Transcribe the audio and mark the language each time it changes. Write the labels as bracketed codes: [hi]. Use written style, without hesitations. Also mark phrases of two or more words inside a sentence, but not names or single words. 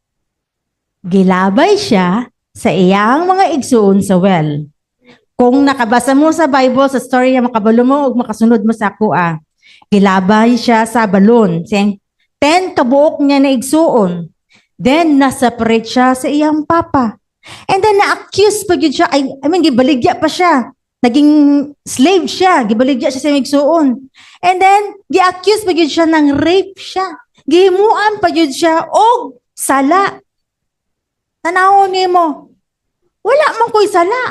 [ceb] Gilabay siya sa iyang mga igsuon sa well. Kung nakabasa mo sa Bible, sa story niya, makabalo mo o makasunod mo sa kuha. Gilabay siya sa balon. Saying, 10 kabuok niya na igsuon. Then, naseparate siya sa iyang papa. [en] And then, [ceb] na-accuse pa yun siya. Gibaligya pa siya. Naging slave siya. Gibaligya siya sa igsuon. [en] And then, [ceb] gi-accuse pa yun siya ng rape siya. Gihimuan pa yun siya o sala. Tanawon niyo mo. Wala man ko'y sala.